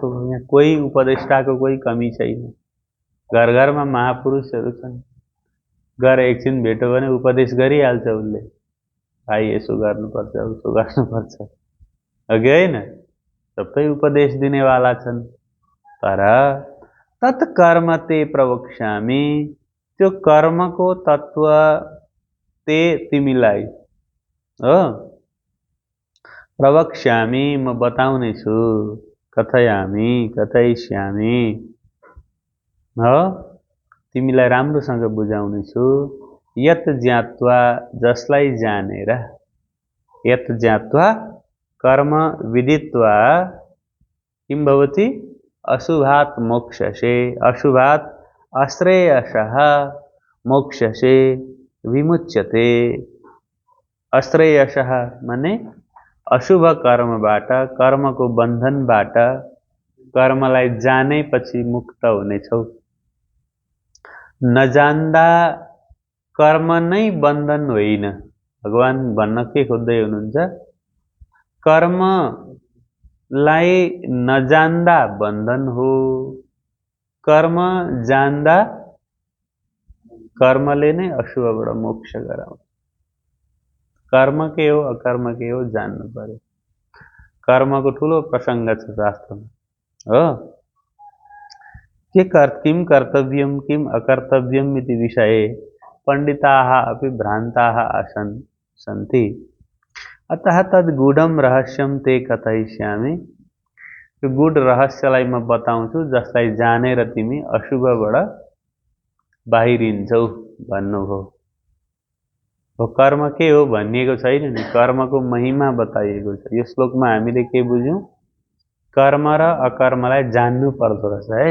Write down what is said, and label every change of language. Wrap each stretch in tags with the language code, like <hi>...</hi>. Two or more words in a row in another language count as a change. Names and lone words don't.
<ne>यहाँ कोही उपदेष्टाको कोही कमी छैन। घर घरमा महापुरुषहरू छन्, गएर एकछिन भेट्यो भने उपदेश गरिहाल्छ उसले, भाइ यसो गर्नुपर्छ उसो गर्नुपर्छ, हो कि होइन? सबै उपदेश दिनेवाला छन्।</ne> <sa>तर तत्कर्म ते प्रवक्ष्यामि,</sa> <ne>त्यो कर्मको तत्त्व ते तिमीलाई हो प्रवक्ष्यामि म बताउने छु,</ne> <sa>कथयामि कथयिष्यामि</sa> <ne>हो तिमीलाई राम्रोसँग बुझाउने छु।</ne> <sa>यत ज्ञात्वा</sa> <ne>जसलाई जानेर,</ne> <sa>यत ज्ञात्वा कर्म विदित्वा किं भवति अशुभात् मोक्षसे, अशुभात् अश्रेयसः मोक्षसे विमुच्यते।</sa> <ne>अश्रेयसः माने अशुभ कर्मबाट, कर्मको बन्धनबाट कर्मलाई जानेपछि मुक्त हुनेछौ। नजान्दा कर्म नै बन्धन होइन। भगवान भन्न के खोज्दै हुनुहुन्छ? कर्मलाई नजान्दा बन्धन हो, कर्म जान्दा कर्मले नै अशुभबाट मोक्ष गराउँछ। कर्म के हो अकर्म के हो जान्नु पर्यो। कर्मको ठुलो प्रसङ्ग छ शास्त्रमा हो।</ne> <sa>किं कर्तव्यं किं अकर्तव्यम् इति विषये पण्डिताः अपि भ्रान्ताः सन्ति। अतः तद् गूढं रहस्यं ते कथयिष्यामि।</sa> <ne>त्यो गूढ रहस्यलाई म बताउँछु, जसलाई जानेर तिमी अशुभबाट बाहिरिन्छौ भन्नुभयो। कर्म के हो भनिएको छैन नि, कर्मको महिमा बताइएको छ। यो श्लोकमा हामीले के बुझ्यौँ? कर्म र अकर्मलाई जान्नु पर्दो रहेछ है।</ne>